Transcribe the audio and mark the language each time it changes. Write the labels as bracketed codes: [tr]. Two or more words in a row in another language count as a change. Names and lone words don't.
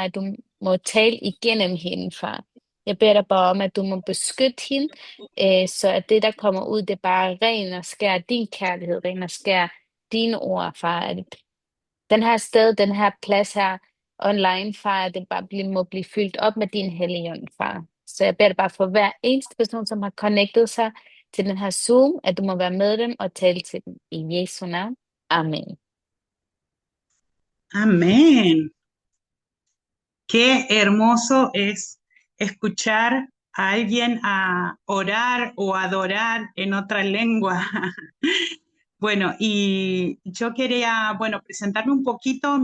[da] At du må tale igennem hende, far. Jeg beder dig bare om, at du må beskytte hende, så at det, der kommer ud, det er bare ren og skær din kærlighed, ren og skær dine ord, far. At den her sted, den her plads her online, far, at det bare må blive fyldt op med din helligånd, far. Så jeg beder dig bare for hver eneste person, som har connectet sig til den her Zoom, at du må være med dem og tale til dem. I Jesu navn. Amen. [es] Amén. Qué hermoso es escuchar a alguien a orar o adorar en otra lengua. Bueno, y yo quería, bueno, presentarme un poquito.